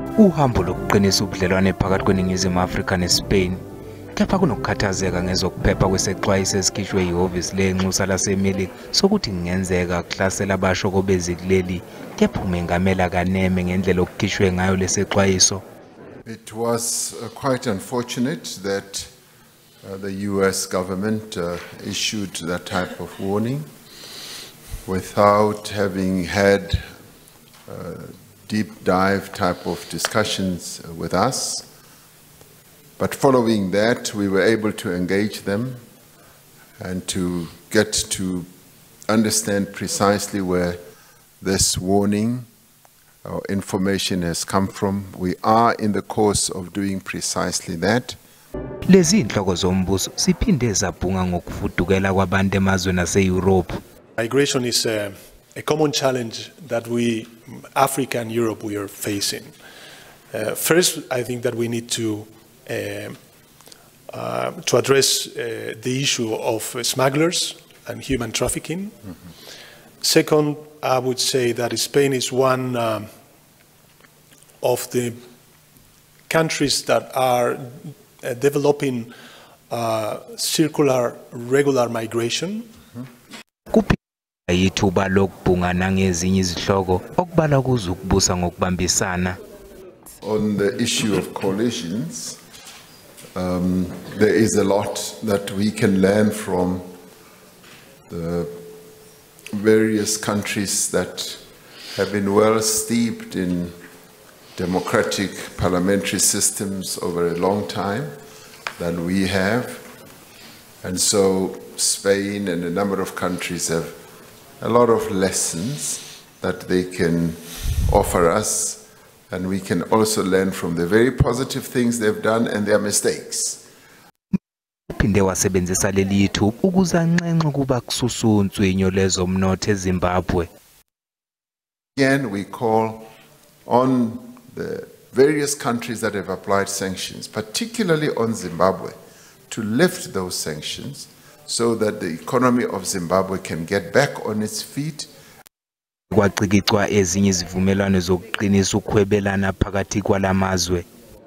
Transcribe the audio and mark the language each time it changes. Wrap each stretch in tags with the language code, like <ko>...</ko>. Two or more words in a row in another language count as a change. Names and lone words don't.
<zu>Uhambo lokuqinisa ubudlelwane phakathi kweNingizimu Afrika neSpain kepha kunokukhathazeka ngezokuphepha kwesexwayiso esikhishwe ihhovisi lenxusa laseMelika sokuthi kungenzeka ukuhlasela abashokobezi kuleli kepha uMengameli Akeneme ngendlela okukhishwe ngayo lesexwayiso.</zu> <en>It was quite unfortunate that the US government issued that type of warning without having had deep dive type of discussions with us. But following that, we were able to engage them and to get to understand precisely where this warning or information has come from. We are in the course of doing precisely that.</en> <zu>Lezi inhloko zombuso siphinde zabhunga ngokufudukela kwabantu emazweni ase-Europe.</zu> <en>Migration is a common challenge that we, Africa and Europe, we are facing. First, I think that we need to address the issue of smugglers and human trafficking. Second, I would say that Spain is one of the countries that are developing circular, regular migration.</en> <zu>Yithuba lokubhunga nangezinye izihloko okubala kuzo ukubusa ngokubambisana.</zu> <en>On the issue of coalitions, there is a lot that we can learn from the various countries that have been well steeped in democratic parliamentary systems over a long time than we have. And so Spain and a number of countries have a lot of lessons that they can offer us, and we can also learn from the very positive things they've done and their mistakes.</en> <zu>Phinde wasebenzisa leli yithuba ukuzanxenxa kuba kususuntswinyo lezomnotho eZimbabwe.</zu> <en>Again, we call on the various countries that have applied sanctions, particularly on Zimbabwe, to lift those sanctions so that the economy of Zimbabwe can get back on its feet.</en> <zu>Kwacikicwa ezinye izivumelwano zokuqinisa ukuhwebelana phakathi kwalamazwe.</zu>